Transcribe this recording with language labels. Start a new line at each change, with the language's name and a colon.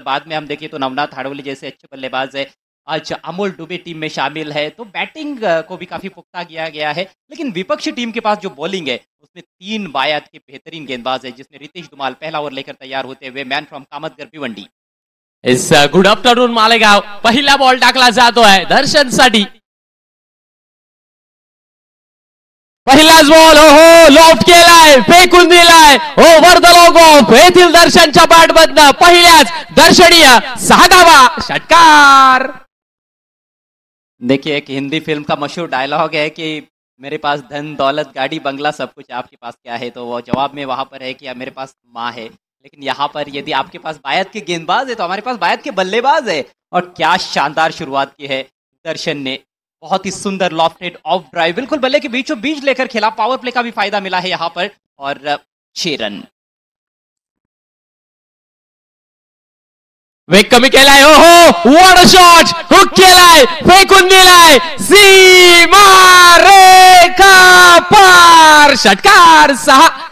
Hindi: बाद में हम देखें तो नवनाथ हाड़वली जैसे अच्छे बल्लेबाज है, आज अमोल डुबे टीम में शामिल है, तो बैटिंग को भी काफी पुख्ता किया गया है। लेकिन विपक्षी टीम के पास जो बॉलिंग है उसमें 3 बायात के बेहतरीन गेंदबाज है, जिसमें रितेश धुमाल पहला ओवर लेकर तैयार होते हुए,
English: man from
Hindi: कामतगर भिवंडी।
Marathi: Is
English: good afternoon
Marathi: Malegaon, पहिला बॉल टाकला जातोय दर्शनसाठी, पहिलाच बॉल, हो लॉफ्ट केलाय, फेकून दिलाय, ओव्हर द लॉग ऑफ, येथील दर्शनच्या बॅटमधनं पहिल्याच दर्शनीय 6 धावा, षटकार।
Hindi: देखिए, एक हिंदी फिल्म का मशहूर डायलॉग है कि मेरे पास धन दौलत गाड़ी बंगला सब कुछ, आपके पास क्या है? तो वो जवाब में वहां पर है कि मेरे पास माँ है। लेकिन यहाँ पर यदि आपके पास बायत के गेंदबाज है तो हमारे पास बायत के बल्लेबाज है। और क्या शानदार शुरुआत की है दर्शन ने, बहुत ही सुंदर लॉफ्टेड ऑफ ड्राइव, बिल्कुल बल्ले के बीचों बीच लेकर खेला। पावर प्ले का भी फायदा मिला है यहाँ पर और 6 रन।
Marathi: वेग कमी केलाय, हो
English: what a shot,
Marathi: हुक केलाय, फेकून दिलाय, सीमा रेखा पार, षटकार 6।